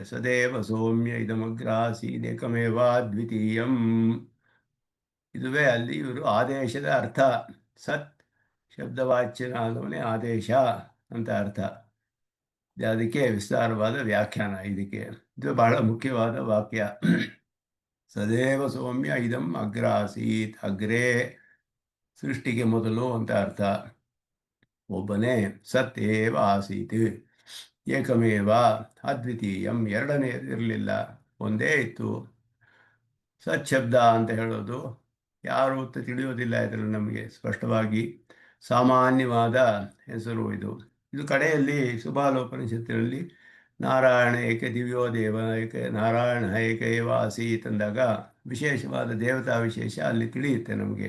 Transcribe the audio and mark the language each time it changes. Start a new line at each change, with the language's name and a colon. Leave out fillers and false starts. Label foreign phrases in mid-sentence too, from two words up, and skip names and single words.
Sanskrit: ಸದೇವ ಸೌಮ್ಯ ಇದಮಗ್ರಾಸೀದೇಕಮೇವಾ ದ್ವಿತೀಯಂ.
Kannada: ಇದುವೇ ಅಲ್ಲಿ ಇವರು ಆದೇಶದ ಅರ್ಥ. ಸತ್ ಶಬ್ದವಾಚ್ಯನಾದವನೇ ಆದೇಶ ಅಂತ ಅರ್ಥ. ಅದಕ್ಕೆ ವಿಸ್ತಾರವಾದ ವ್ಯಾಖ್ಯಾನ ಇದಕ್ಕೆ. ಇದು ಬಹಳ ಮುಖ್ಯವಾದ ವಾಕ್ಯ.
Sanskrit: ಸದೇವ ಸೌಮ್ಯ ಇದಂ ಅಗ್ರಾಸೀತ್, ಅಗ್ರೇ
Kannada: ಸೃಷ್ಟಿಗೆ ಮೊದಲು ಅಂತ ಅರ್ಥ. ಒಬ್ಬನೇ,
Sanskrit: ಸತ್ ಏವ ಆಸೀತ್, ಏಕಮೇವ ಅದ್ವಿತೀಯಂ,
Kannada: ಎರಡನೇ ಇರಲಿಲ್ಲ, ಒಂದೇ ಇತ್ತು. ಸತ್ ಶಬ್ದ ಅಂತ ಹೇಳೋದು ಯಾರು ಅಂತ ತಿಳಿಯೋದಿಲ್ಲ. ಇದರಲ್ಲಿ ನಮಗೆ ಸ್ಪಷ್ಟವಾಗಿ ಸಾಮಾನ್ಯವಾದ ಹೆಸರು ಇದು. ಇದು ಕಡೆಯಲ್ಲಿ ಸುಬಾಲೋಪನಿಷತ್ತಿನಲ್ಲಿ
Sanskrit: ನಾರಾಯಣ ಏಕ ದಿವ್ಯೋ ದೇವ ಏಕ ನಾರಾಯಣ ಏಕ ಏವ ಆಸೀತ್
Kannada: ಅಂದಾಗ ವಿಶೇಷವಾದ ದೇವತಾ ವಿಶೇಷ ಅಲ್ಲಿ ತಿಳಿಯುತ್ತೆ ನಮಗೆ.